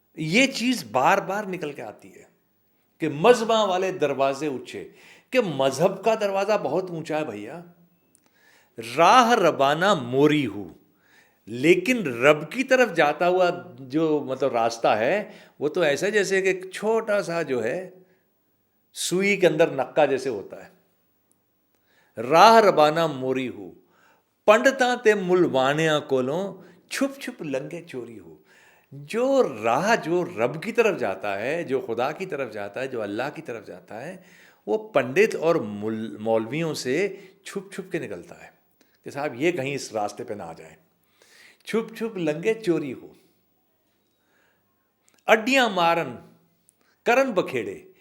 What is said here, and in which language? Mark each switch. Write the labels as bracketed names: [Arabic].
[Urdu] یہ چیز بار بار نکل کے آتی ہے کہ [Punjabi] مذہباں والے دروازے اونچے، [Urdu] کہ مذہب کا دروازہ بہت اونچا ہے بھیا. [Punjabi] راہ ربانہ موری ہوں، [Urdu] لیکن رب کی طرف جاتا ہوا جو مطلب راستہ ہے وہ تو ایسا جیسے کہ ایک چھوٹا سا جو ہے سوئی کے اندر نکا جیسے ہوتا ہے. [Punjabi] راہ ربانہ موری ہو، پنڈتاں تے ملوانیاں کولوں چھپ چھپ لنگے چوری ہو. [Urdu] جو راہ جو رب کی طرف جاتا ہے، جو خدا کی طرف جاتا ہے، جو اللہ کی طرف جاتا ہے، وہ پنڈت اور مولویوں سے چھپ چھپ کے نکلتا ہے کہ صاحب یہ کہیں اس راستے پہ نہ آ جائیں. [Punjabi] چھپ چھپ لنگے چوری ہو، اڈیاں مارن کرن بکھیڑے.